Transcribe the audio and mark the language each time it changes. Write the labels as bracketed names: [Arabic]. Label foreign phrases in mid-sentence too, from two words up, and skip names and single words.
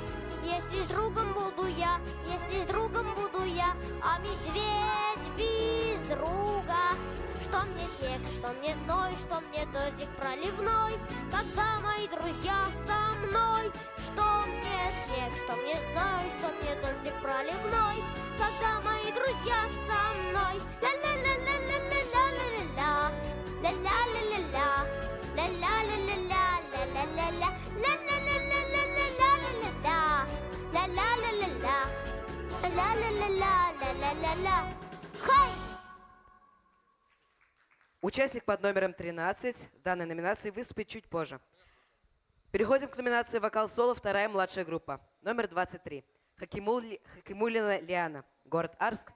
[Russian] Если с другом буду я, если с другом буду я, а медведь без друга. Что мне снег, что мне зной, что мне дождик проливной, когда мои друзья со мной. Что мне снег, что мне зной, что мне дождик проливной, когда мои друзья со мной. Ла-ла-ла-ла-ла-ла-ла-ла, ла-ла-ла-ла-ла, ла-ла-ла-ла-ла-ла-ла-ла, ла-ла-ла-ла-ла-ла-ла-ла, ла-ла-ла-ла-ла-ла-ла-ла. Хай! Участник под номером 13 в данной номинации выступит чуть позже. Переходим к номинации «Вокал-соло», вторая младшая группа. Номер 23. Хакимуллина Лиана. Город Арск.